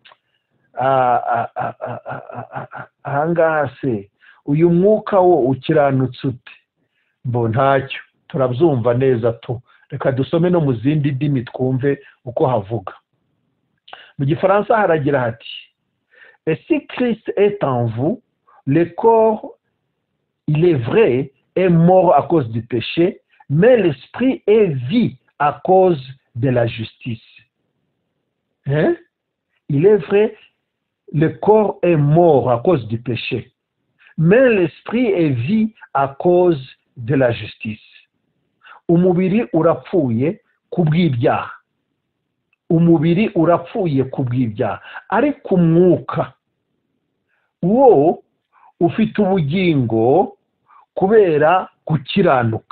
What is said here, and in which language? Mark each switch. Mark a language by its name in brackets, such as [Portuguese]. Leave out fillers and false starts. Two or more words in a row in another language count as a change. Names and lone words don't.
[Kinyarwanda] Ahangaha se uyu mwuka wo ukiranutse ute? Ntacyo turabyumva neza tu. Reka dusome no mu zindi ndimi twumve uko havuga. Mu Gifaransa haragira hati, [French] et si Christ est en vous, le corps, il est vrai, est mort à cause du péché, mais l'esprit est vie à cause de la justice. Il est vrai, le corps est mort à cause du péché, mais l'esprit est vie à cause de la justice. [Kinyarwanda] Umubiri urapfuye kubw'ibyaha. Umubiri urapfuye kubw'ibyaha, ariko umwuka wo ufite ubugingo kubera gukiranuka.